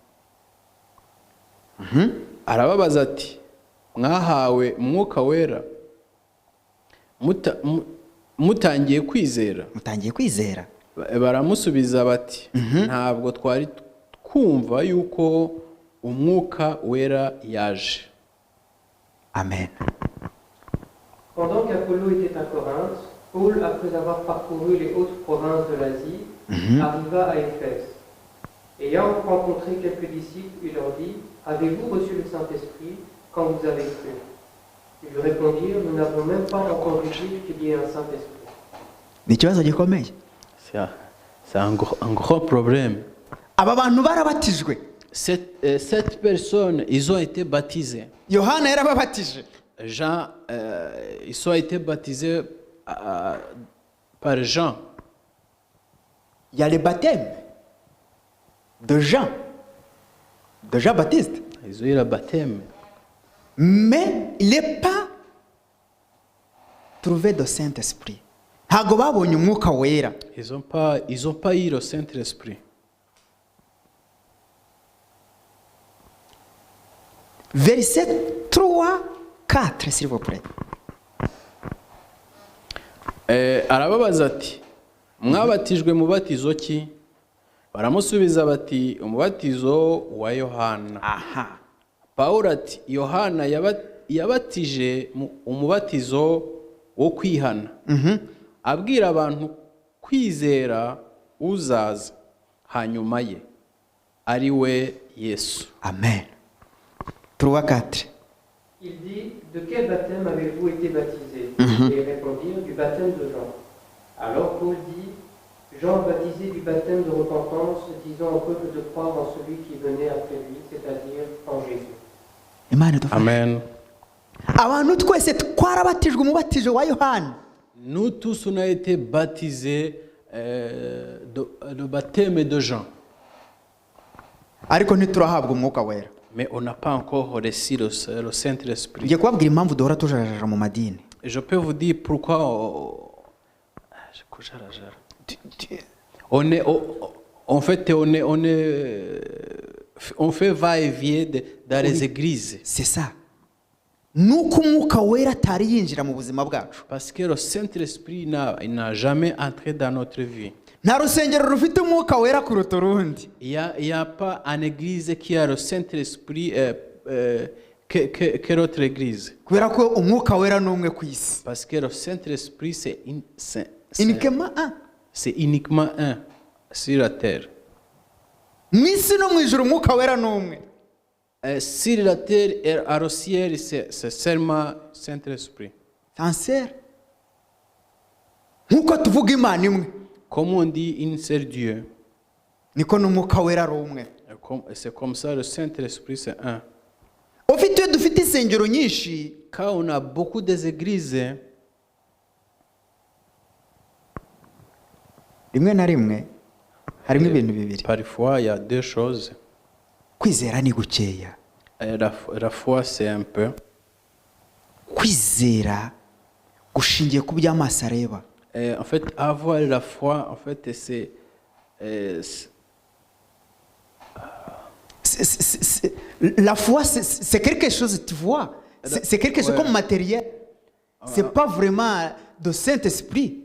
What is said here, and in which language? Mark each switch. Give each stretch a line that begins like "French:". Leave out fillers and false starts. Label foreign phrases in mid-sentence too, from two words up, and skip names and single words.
Kinyarwanda: Arababaza ati, mwahawe umwuka wera mutangiye kwizera? Mutangiye kwizera? Baramusubiza bati, ntabwo twari twumva yuko umwuka wera yaje. Amen.
French: Pendant qu'Apollo était à Corinthe, Paul, après avoir parcouru les hautes provinces de l'Asie, arriva à Éphèse. Ayant rencontré quelques disciples, il leur dit, « Avez-vous reçu le Saint-Esprit quand vous avez cru ?» Ils lui répondirent, « Nous n'avons même pas entendu dire qu'il y ait un Saint-Esprit. »
Kinyarwanda: ni ikibazo gikomeye.
French: C'est un gros problème.
Kinyarwanda: Aba bantu barabatijwe,
French: Cette personne, ils ont été baptisés.
Kinyarwanda: Yohana yarababatije,
French: Jean, ils ont été baptisés par Jean. il y a le baptême de Jean Baptiste, Ils ont eu le baptême. mais il n'est pas trouvé de Saint-Esprit.
Kinyarwanda: Ntabwo babonye umwuka wera.
French: Ils n'ont pas eu le Saint-Esprit. Verset 3, 4, s'il vous plaît.
Kinyarwanda: Arababaza ati mwabatijwe mu batizo ki? Baramusubiza bati umubatizo wa Yohana. Aha. Pawulo ati Yohana yabatije umubatizo wo kwihana, abwira abantu kwizera uzaza hanyuma ye ari we Yesu. Amen. 3, 4.
French: Il dit, « De quel baptême avez-vous été baptisés ?» Et ils répondirent, « Du baptême de Jean. » Alors Paul dit, « Jean baptisé du baptême de repentance, disant au peuple de croire en celui qui venait après lui, c'est-à-dire en Jésus. »
Kinyarwanda: Imana idufashe. Amen. Abantu twese twarabatijwe umubatizo wa Yohana.
French: Nous tous on a été baptisés le baptême de Jean.
Kinyarwanda: Ariko ntiturahabwa umwuka wera.
French: Mais on n'a pas encore reçu le Saint-Esprit.
Kinyarwanda: Ngiye kubabwira impamvu duhora tujarajara mu madini.
French: Je peux vous dire pourquoi en fait on fait va-et-vient dans les églises. C'est ça.
Kinyarwanda: Nuko umwuka wera atari yinjira mu buzima bwacu.
French: Parce que le Saint-Esprit n'a jamais entré dans notre vie.
Kinyarwanda: Nta rusengero rufite umwuka wera kuruta urundi.
French: Il y a pas une église qui a le Saint-Esprit que notre église.
Kinyarwanda: Kubera ko umwuka wera ni umwe ku isi.
French: Parce que le Saint-Esprit c'est uniquement un sur la terre.
Kinyarwanda: Mu isi no mu ijuru umwuka wera ni umwe.
French: Sur la terre et au ciel, c'est seulement Saint-Esprit. Sincère.
Kinyarwanda: Nkuko tuvuga Imana imwe.
French: Comme on dit une seule Dieu,
Kinyarwanda: niko n'umwuka wera ari umwe.
French: c'est comme ça, le Saint-Esprit c'est un.
Kinyarwanda: Ufite iyo dufite insengero nyinshi,
French: Quand on a beaucoup d'églises,
Kinyarwanda: rimwe na rimwe harimo ibintu bibiri.
French: parfois il y a deux choses.
Kinyarwanda: Kwizera ni gukeya.
French: La foi c'est un peu.
Kinyarwanda: Kwizera gushingiye ku by'amaso areba.
French: En fait, avoir la foi, en fait, la foi, c'est quelque chose, tu vois. C'est quelque chose comme matériel. C'est pas vraiment de Saint-Esprit.